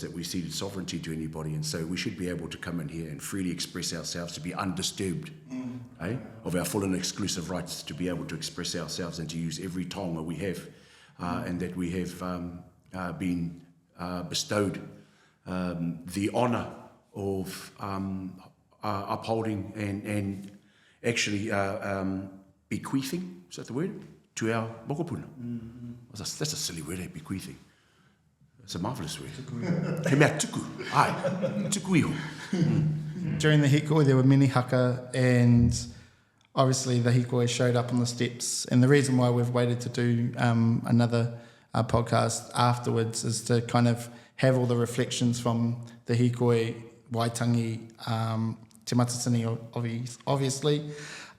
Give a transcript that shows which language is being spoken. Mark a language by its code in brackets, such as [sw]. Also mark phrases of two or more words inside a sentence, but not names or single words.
[en] that we ceded sovereignty to anybody, and so we should be able to come in here and freely express ourselves, to be undisturbed of our full and exclusive rights, to be able to express ourselves and to use every taonga we have, and that we have been bestowed the honour of upholding and actually bequeathing, is that the word? To our mokopuna. That's a silly word, bequeathing. It's a marvellous word. [mi] He mea tuku. Tuku iho. [en] During the hikoi, there were many haka, and obviously the hikoi showed up on the steps. And the reason why we've waited to do another podcast afterwards is to kind of have all the reflections from the hikoi, Waitangi, Te Matatini, obviously.